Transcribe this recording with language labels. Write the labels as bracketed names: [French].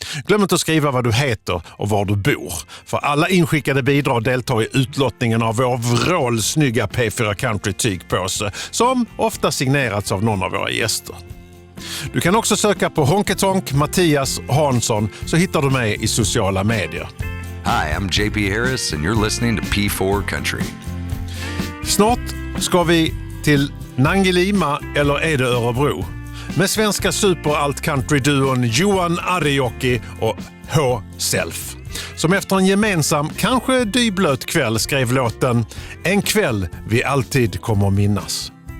[Swedish] Glöm inte att skriva vad du heter och var du bor. För alla inskickade bidrag deltar i utlottningen av vår vrålsnygga P4 Country-tygpåse som ofta signerats av någon av våra gäster. Du kan också söka på honky-tonk Mattias Hansson så hittar du mig i sociala medier. [English] Hi, I'm JP Harris and you're listening to P4 Country. [Swedish] Snart ska vi till Nangelima eller är det Örebro? Med svenska super-alt-country-duon Johan Arijoki och H-Self. Som efter en gemensam, kanske dyblöt kväll skrev låten En kväll vi alltid kommer minnas.